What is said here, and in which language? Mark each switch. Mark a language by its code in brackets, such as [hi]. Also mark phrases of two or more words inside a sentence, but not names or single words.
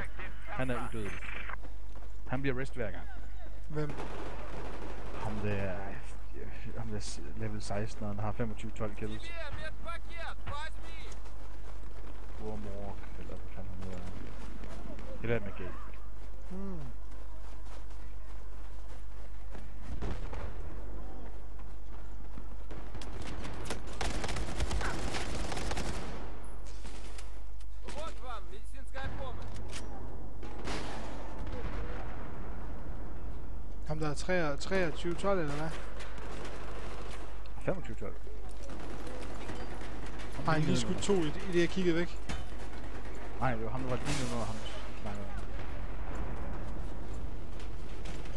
[da] Han er udødelig. Han bliver rest hver gang. Hvem? Ham der level 16, og han har 25-12 kills. Warmork, eller hvad fanden han hedder. Det der med gay. [ru] Вот вам медицинская помощь. [da] Ham der er 23-12 eller hvad? 25-12. Har han lige skudt 2 i det jeg kiggede væk? Nej, det var ham der var lige noget, ham snakkede om.